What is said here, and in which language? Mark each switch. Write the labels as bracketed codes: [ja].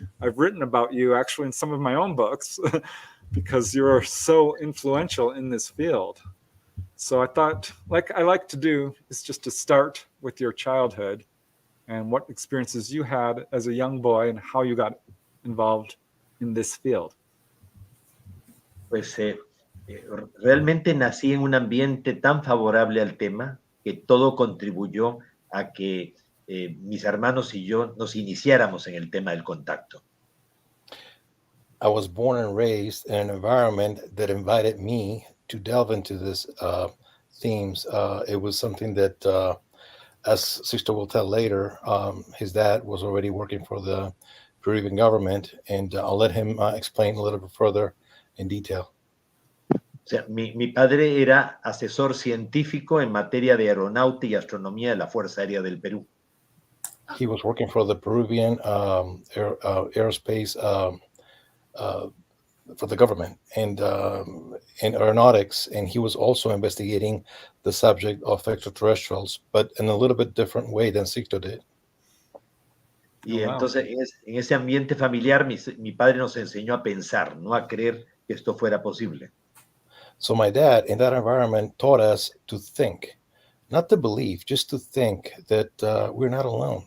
[en] I've written about you actually in some of my own books because you're so influential in this field. So I thought, like I like to do, is just to start with your childhood and what experiences you had as a young boy and how you got involved in this field. [es] Pues realmente nací en un ambiente tan favorable al tema que todo contribuyó a que mis hermanos y yo nos iniciáramos en el tema del contacto. [en] I was born and raised in an environment that invited me to delve into this themes. It was something that, as Sixto will tell later, his dad was already working for the Peruvian government, and I'll let him explain a little bit further in detail. [es] O sea, mi padre era asesor científico en materia de aeronáutica y astronomía de la Fuerza Aérea del Perú. [en] He was working for the Peruvian aerospace for the government and in aeronautics, and he was also investigating the subject of extraterrestrials, but in a little bit different way than Sixto did. [es] Y entonces en ese ambiente familiar mi padre nos enseñó a pensar, no a creer que esto fuera posible. [en] So my dad in that environment taught us to think, not to believe, just to think that we're not alone.